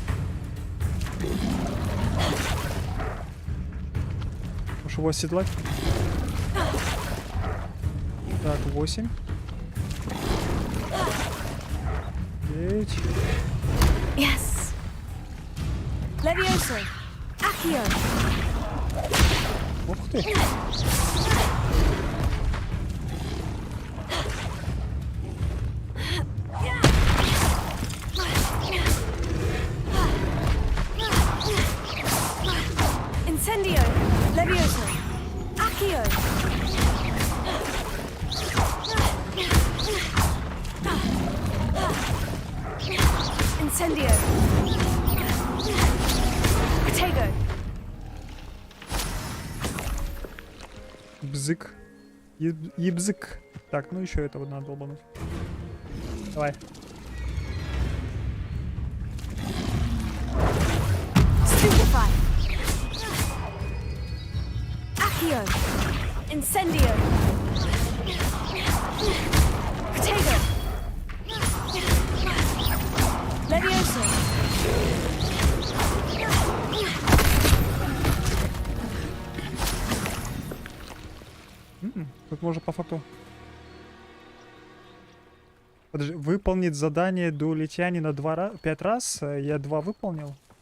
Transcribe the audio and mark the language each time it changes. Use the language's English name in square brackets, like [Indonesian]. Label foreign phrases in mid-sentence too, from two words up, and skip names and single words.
[Russian] Можешь его оседлать? Так, 8. 9. Yes. Levioso. Accio. Ух ты. Incendio. Levioso. Accio. Incendio. Бзык. Ебзык. Так, ну еще этого надо долбануть. Давай. Stupefy. Accio. Incendio. Potato. Levioso. Тут можно по факту... Подожди, выполнить задание до улетянина 5 раз. Я 2 выполнил.